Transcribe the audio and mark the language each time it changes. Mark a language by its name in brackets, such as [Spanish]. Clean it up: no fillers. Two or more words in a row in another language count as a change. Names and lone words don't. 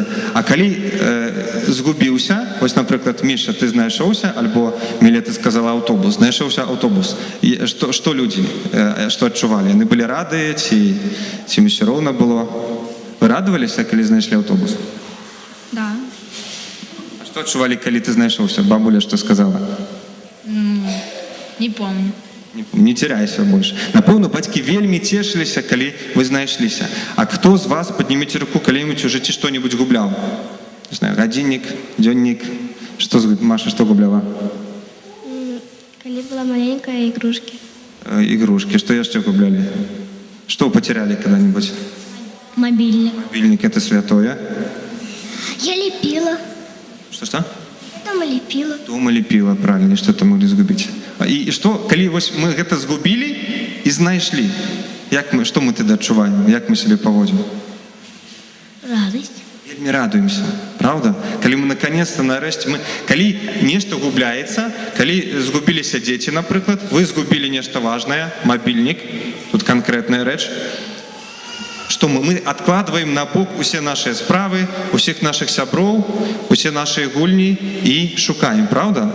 [Belarusian] А калі згубіўся, вось, напрыклад, Міша, ты знайшоўся, альбо Міля, ты сказала аўтобус, знайшоўся аўтобус. І што людзі, што адчувалі? Яны былі радыя, ці ім усё роўна было? Вы радаваліся, калі знайшлі аўтобус? [Russian] Да. [Belarusian] А што адчувалі, калі ты знайшоўся? Бабуля што сказала? [Russian] Не помню. Не теряйся больше. [Belarusian] Напэўна, бацькі вельмі цешыліся, калі вы знайшліся. А хто з вас, падніміце руку, калі-нибудь у жыцці што-нибудь губляў? Не знаю, гадзіннік, дзённік. Маша, што губляла? [Russian] Когда была маленькая, игрушки. Игрушки. Что [Belarusian] яшчэ гублялі? [Russian] Что потеряли когда-нибудь? Мобильник. Мобильник — это святое. Я лепила. Что? Дома лепила. Дома лепила, правильно, что-то могли згубіць. [Belarusian] І што, калі вось мы гэта згубілі і знайшлі, што мы тады адчуваем, як мы сябе паводзім? [Russian] Радость. [Belarusian] Вельмі радуемся, правда? Калі мы наконец-то, нарэшце, калі нешта губляецца, калі згубіліся дзеці, напрыклад, вы згубілі нешта важнае, мабільнік, тут канкрэтная рэч, што мы адкладваем на бок усе нашыя справы, усіх нашых сяброў, усе нашыя гульні і шукаем, правда?